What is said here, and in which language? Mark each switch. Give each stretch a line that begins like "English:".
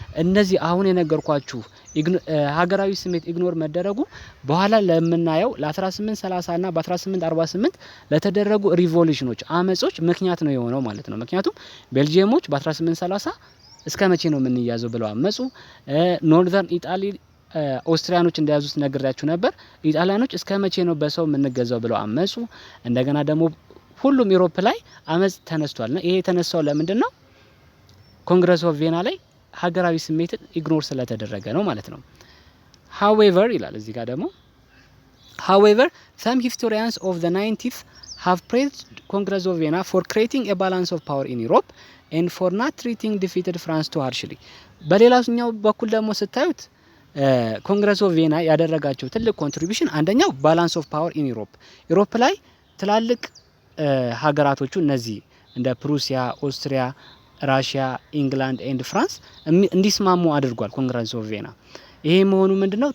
Amharic: እነዚህ አሁን የነገርኳችሁ ሀገራዊ ስሜት ኢግኖር መደረጉ በኋላ ለምናየው ለ1830 እና በ1848 ለተደረጉ ሪቮሉሽኖች አመጾች ምክንያት ነው የሆነው ማለት ነው። ምክንያቱም ቤልጂየሞች በ1830 እስከ መቼ ነው የምንያዘው ብለው አመጹ። ኖርዘርን ኢጣሊ ኦስትሪያኖች እንደያዙት ነግሬያችሁ ነበር። ኢጣሊያኖች እስከ መቼ ነው በሰው የምንገዛው ብለው አመጹ። እንደገና ደግሞ ሁሉም ዩሮፕ ላይ አመጽ ተነስቷልና ይሄ የተነሳው ለምንድን ነው? ኮንግረስ ኦፍ ቪየና ላይ ሀገራዊ ስሜትን ኢግኖር ስለተደረገ ነው ማለት ነው። however ይላል እዚህ ጋር ደግሞ
English: however some historians of the 90th have praised Congress of Vienna for creating a balance of power in Europe and for not treating defeated France too harshly.
Amharic: በሌላኛው በኩል ደግሞ ስታዩት ኮንግረስ ኦፍ ቪየና ያደረጋቸው ትልቅ ኮንትሪቢዩሽን አንደኛው
English: ባላንስ ኦፍ ፓወር ኢን ዩሮፕ
Amharic: ላይ ትላልቅ ሀገራቶቹ እነዚህ እንደ ፕሩሲያ፣ ኦስትሪያ፣ ራሺያ፣ ኢንግላንድ ኤንድ ፍራንስ እንዲስማሙ አድርጓል ኮንግረስ ኦፍ ቪየና። ይሄ መሆኑ ምንድነው?